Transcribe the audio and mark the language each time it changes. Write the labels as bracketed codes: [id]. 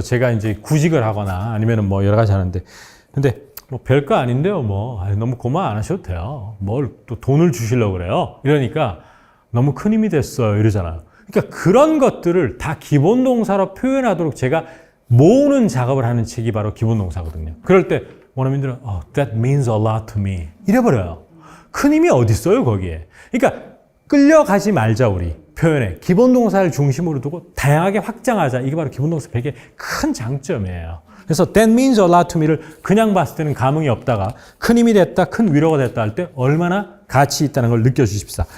[ko] 제가 이제 구직을 하거나 아니면 뭐 여러 가지 하는데. 근데 뭐 별거 아닌데요. 뭐 너무 고마 안 하셔도 돼요. 뭘 또 돈을 주시려고 그래요. 이러니까 너무 큰 힘이 됐어요. 이러잖아요. 그러니까 그런 것들을 다 기본 동사로 표현하도록 제가 모으는 작업을 하는 책이 바로 기본 동사거든요. 그럴 때 원어민들은 [en] that means a lot to me [ko] 이래버려요. 큰 힘이 어디 있어요 거기에. 그러니까 끌려가지 말자 우리 표현에 기본 동사를 중심으로 두고 다양하게 확장하자. 이게 바로 기본 동사 100의 큰 장점이에요. 그래서 [en] that means a lot to me [ko] 를 그냥 봤을 때는 감흥이 없다가 큰 힘이 됐다, 큰 위로가 됐다 할 때 얼마나 가치 있다는 걸 느껴주십사.